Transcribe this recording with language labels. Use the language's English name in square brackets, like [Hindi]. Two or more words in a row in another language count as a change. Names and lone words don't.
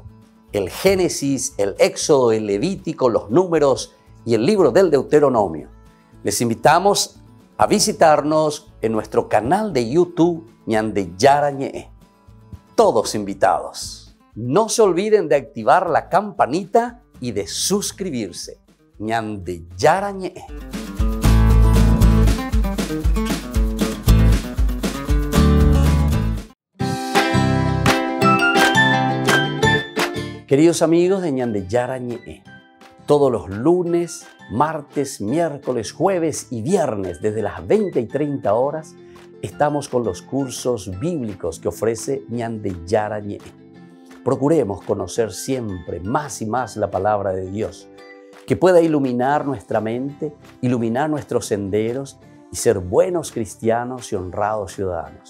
[Spanish] El Génesis, el Éxodo, el Levítico, los Números y el libro del Deuteronomio. Les invitamos a visitarnos en nuestro canal de YouTube Ñandeyara Ñe'e. Todos invitados. No se olviden de activar la campanita y de suscribirse. Ñandeyara Ñe'e. Queridos amigos de Ñandeyara Ñe'e, todos los lunes, martes, miércoles, jueves y viernes desde las 20 y 30 horas estamos con los cursos bíblicos que ofrece Ñandeyara Ñe'e. Procuremos conocer siempre más y más la palabra de Dios, que pueda iluminar nuestra mente, iluminar nuestros senderos y ser buenos cristianos y honrados ciudadanos.